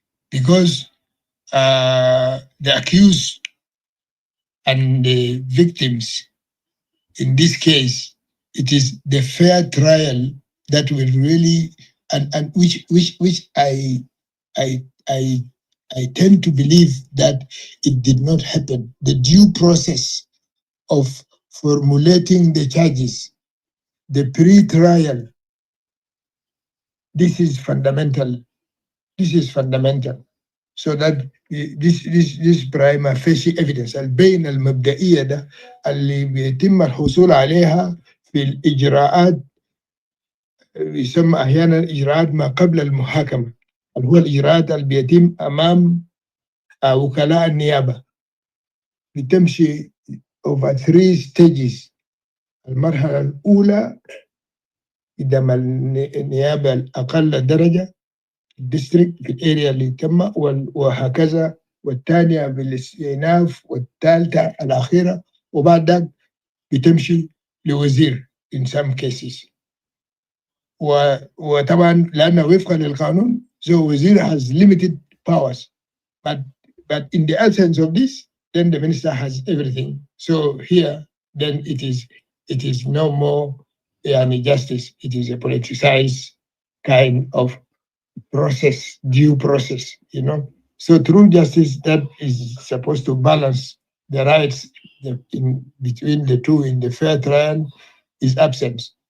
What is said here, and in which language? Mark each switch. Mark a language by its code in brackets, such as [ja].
[en] Because the accused and the victims, in this case, it is the fair trial that will really, and which I tend to believe that it did not happen. The due process of formulating the charges, the pre-trial, this is fundamental. This is fundamental. So that this prima facie evidence [ar] البينة المبدئية ده اللي بيتم الحصول عليها في الإجراءات يسمى أحيانا إجراءات ما قبل المحاكمة، اللي هو الإجراءات اللي بيتم أمام وكلاء النيابة، بتمشي [en] over 3 stages. [ar] المرحلة الأولى قدام النيابة الأقل درجة الديستريكت في الاريا اللي تم، وهكذا، والثانيه بالاستئناف، والثالثه الاخيره، وبعد ذلك بتمشي لوزير [en] in some cases. [ar] وطبعا لانه وفقا للقانون [en] so وزير has limited powers, but in the absence of this then the minister has everything. So here then it is no more justice, it is a politicized kind of process, due process, So true justice that is supposed to balance the rights in between the two in the fair trial is absent.